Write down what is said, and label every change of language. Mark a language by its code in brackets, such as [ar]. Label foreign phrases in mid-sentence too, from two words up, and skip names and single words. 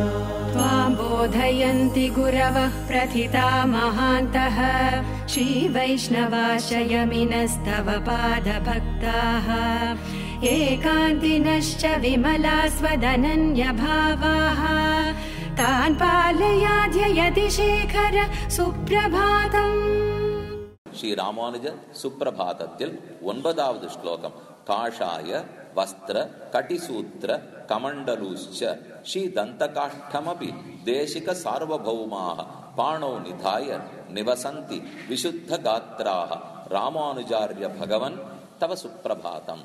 [sa] त्वां बोधयन्ति गुरवः प्रथिता महान्तः श्रीवैष्णवाश्रयमिनस्तव पादभक्ताः एकान्तिनश्च विमलास्वदनन्यभावाः तान् पालयाध्ययति शेखर सुप्रभातम्। [ta] ஸ்ரீ ராமானுஜ சுப்பிரபாதத்தில் 9வது ஸ்லோகம். [sa] काषाय वस्त्र कटिसूत्र कमण्डलुश्च श्री दन्तकाष्ठमपि देशिक सार्वभौमाः पाणौ निधाय निवसन्ति विशुद्ध गात्राः रामानुजार्य भगवन् तव सुप्रभातम्.